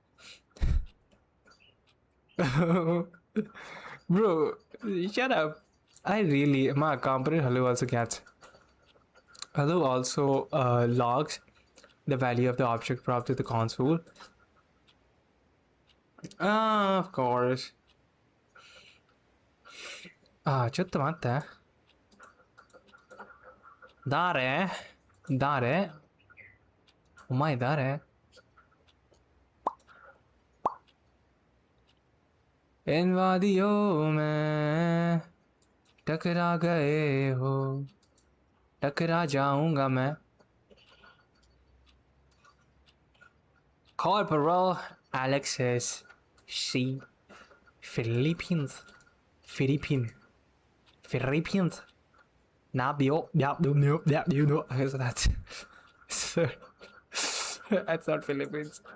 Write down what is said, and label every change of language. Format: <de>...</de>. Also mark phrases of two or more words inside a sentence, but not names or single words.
<en>Bro, shut up. My component hello also logs the value of the object prop to the console. Of course.</en> <ja>ちょっと待って。誰お前誰</ja> <hi>इन वादियों में टकरा गए हो टकरा जाऊंगा मैं Corporal Alexis C.</hi> <en>Philippines. Nabio. That's that's not Philippines.</en>